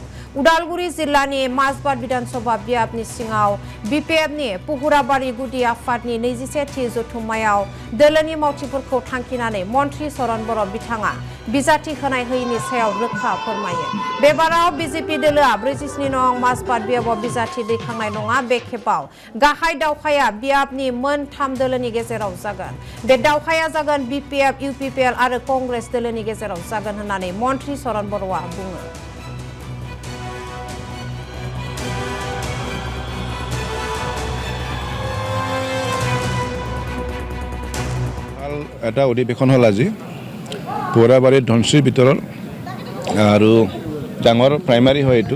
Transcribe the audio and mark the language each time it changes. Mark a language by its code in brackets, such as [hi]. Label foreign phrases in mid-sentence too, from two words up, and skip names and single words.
[brx] उदालगुरि जिल्लानि माजबाट बिधानसभा बियाबनि सिङाव बिपिएफनि पुहुराबारि गुदि आफादनि 21थि जथुम्मायाव दोलोनि मावथिफोरखौ थांखिनानै मन्त्रि सरन बर' बिथाङा बिजाथि होनाय होयिनि सायाव रोखा फोरमायो बेबाराव बिजेपि दोलोआ ब्रैजिस्नि नं माजबाट बियाबाव बिजाथि दैखांनाय नङा बे खेबाव गाहाय दावखाया बियाबनि मोनथाम दोलोनि गेजेराव जागोन बे दावखाया जागोन बिपिएफ इउपिपिएल आरो कंग्रेस दोलोनि गेजेराव जागोन होननानै मन्त्रि सरन बर'आ बुङो [as] এটা অধিৱেশন হ'ল আজি পুৰাবাৰীৰ ধনশ্ৰীৰ ভিতৰত আৰু ডাঙৰ প্ৰাইমাৰী হয় এইটো